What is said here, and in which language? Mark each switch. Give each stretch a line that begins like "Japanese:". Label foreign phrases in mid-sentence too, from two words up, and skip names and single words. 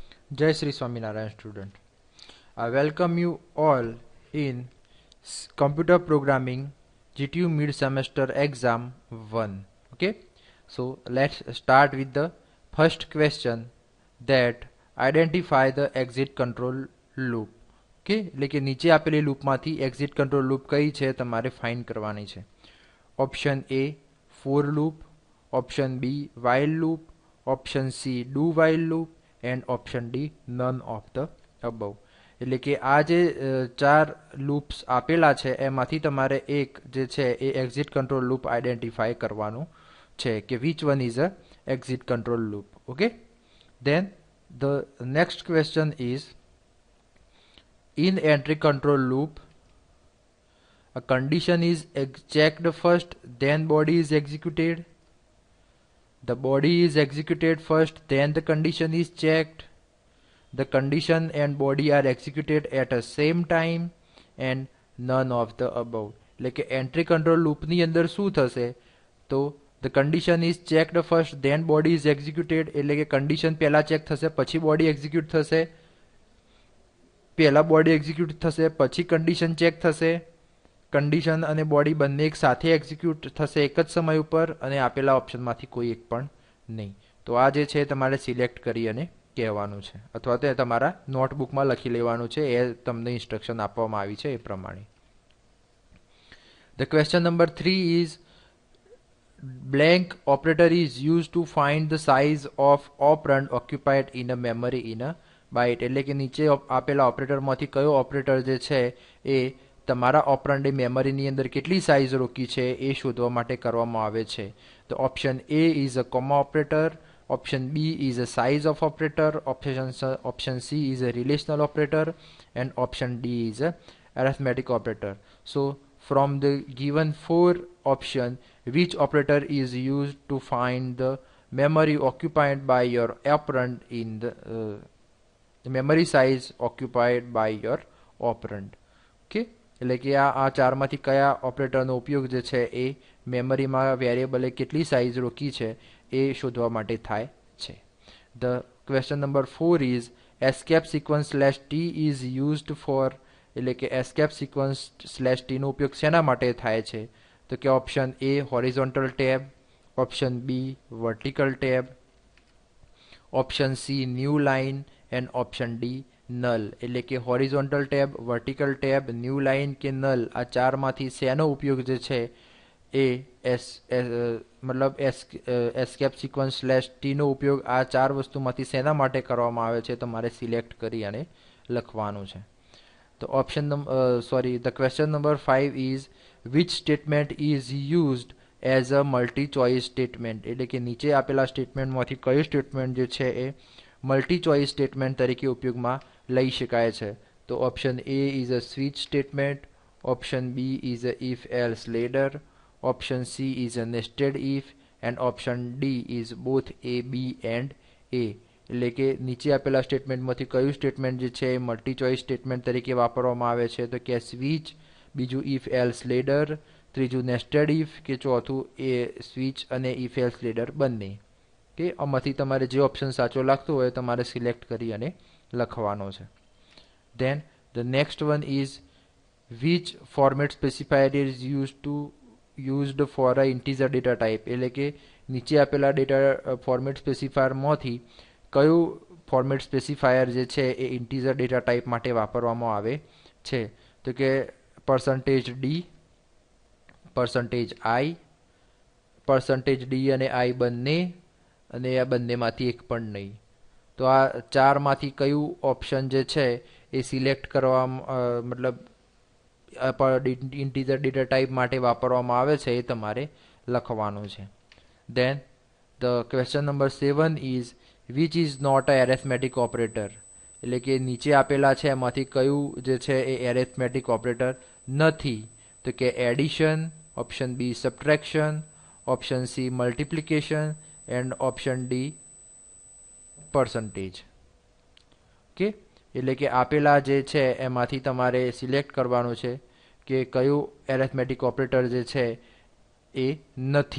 English: Jai Sri Swaminarayan student. I welcome you all in Computer Programming GTU Mid Semester Exam 1. Okay, so let's start with the first question, that identify the exit control loop.
Gujarati: ઓકે, એટલે કે નીચે આપેલી લૂપમાંથી
English: exit control loop
Gujarati: કઈ છે તમારે ફાઇન્ડ કરવાની છે.
English: Option A for loop, option B while loop, option C do while loop and option D none of the above.
Gujarati: એટલે કે આ જે ચાર લૂપ્સ આપેલા છે એમાંથી તમારે એક જે છે એ
English: exit control loop identify
Gujarati: કરવાનું છે કે
English: which one is a exit control loop. okay, then the next question is, in entry control loop a condition is checked first, then body is executed. The body is executed first, then the condition is checked. The condition and body are executed at the same time and none of the above.
Gujarati: એટલે કે એન્ટ્રી કંટ્રોલ લૂપની અંદર શું થશે તો
English: the condition is checked first, then body is executed.
Gujarati: એટલે કે કન્ડિશન પહેલા ચેક થશે પછી
English: body execute
Gujarati: થશે, પહેલા
English: body execute
Gujarati: થશે પછી
English: condition check
Gujarati: થશે, કન્ડિશન અને બોડી બંને એક સાથે એક્ઝિક્યુટ થશે એક જ સમય ઉપર અને આપેલા ઓપ્શનમાંથી કોઈ એક પણ નહીં. તો આ જે છે તમારે સિલેક્ટ કરી અને કહેવાનું છે અથવા તો તમારા નોટબુકમાં લખી લેવાનું છે, એ તમને ઇન્સ્ટ્રક્શન આપવામાં આવી છે એ પ્રમાણે.
English: The question number 3 is, blank operator is used to find the size of operand occupied in a memory in a byte.
Gujarati: એટલે કે નીચે આપેલા ઓપરેટરમાંથી કયો ઓપરેટર જે છે એ
English: your operand
Gujarati: મેમરીની અંદર કેટલી સાઇઝ રોકી છે એ શોધવા માટે કરવામાં આવે છે.
English: to option A is a comma operator, option B is a size of operator, option C is a relational operator and option D is a arithmetic operator. So from the given four option, which operator is used to find the memory occupied by your operand in the memory size occupied by your operand.
Gujarati: Okay, એટલે કે આ ચારમાંથી કયા ઓપરેટરનો ઉપયોગ જે છે એ મેમરીમાં વેરિયેબલે કેટલી સાઇઝ રોકી છે એ શોધવા માટે થાય છે.
English: The question number 4 is, escape sequence /t is used for.
Gujarati: એટલે કે
English: escape sequence /t
Gujarati: નો ઉપયોગ શેના માટે થાય છે તો કે ઓપ્શન એ
English: horizontal tab, option B vertical tab, option C new line and option D null.
Gujarati: એટલે કે
English: horizontal tab, vertical tab, new line
Gujarati: કે નલ આ ચારમાંથી શેનો ઉપયોગ જે છે એ મતલબ
English: escape sequence
Gujarati: /t નો ઉપયોગ આ ચાર વસ્તુમાંથી શેના માટે કરવામાં આવે છે તમારે સિલેક્ટ કરી અને લખવાનું છે.
English: તો ઓપ્શન the question number 5 is, which statement is used as a multi choice statement.
Gujarati: એટલે કે નીચે આપેલા સ્ટેટમેન્ટમાંથી કયું સ્ટેટમેન્ટ જે છે એ
English: multi choice statement
Gujarati: તરીકે ઉપયોગમાં લઈ શકાય છે.
English: to option A is a switch statement, option B is a if else ladder, option C is a nested if and option D is both A, B and A.
Gujarati: એટલે કે નીચે આપેલા સ્ટેટમેન્ટમાંથી કયું સ્ટેટમેન્ટ જે છે એ
English: multi choice statement
Gujarati: તરીકે વાપરવામાં આવે છે તો કે સ્વિચ, બીજું
English: if else ladder,
Gujarati: ત્રીજું
English: nested if
Gujarati: કે ચોથું એ સ્વિચ અને
English: if else ladder
Gujarati: બંને. કે આમાંથી તમારે જે ઓપ્શન સાચો લાગતો હોય તમારે સિલેક્ટ કરી અને લખવાનો છે.
English: Then the next one is, which format specifier is used for a integer data type.
Gujarati: એટલે કે નીચે આપેલા
English: data format specifier
Gujarati: કયું
English: format specifier
Gujarati: જે છે એ
English: integer data type
Gujarati: માટે વાપરવામાં આવે છે તો કે %d, %i, %d અને i બંને અને આ બંનેમાંથી એક પણ નહીં. તો આ ચારમાંથી કયું ઓપ્શન જે છે એ સિલેક્ટ કરવા મતલબ
English: integer data type
Gujarati: માટે વાપરવામાં આવે છે એ તમારે લખવાનું છે.
English: Then the question number 7 is, which is not a arithmetic operator.
Gujarati: એટલે કે નીચે આપેલા છે એમાંથી કયું જે છે એ
English: arithmetic operator
Gujarati: નથી તો કે એડિશન,
English: option B subtraction, option C multiplication and option D %.
Gujarati: ઓકે, એટલે કે આપેલા જે છે એમાંથી તમારે સિલેક્ટ કરવાનું છે કે કયું
English: arithmetic operator
Gujarati: જે છે એ નથી.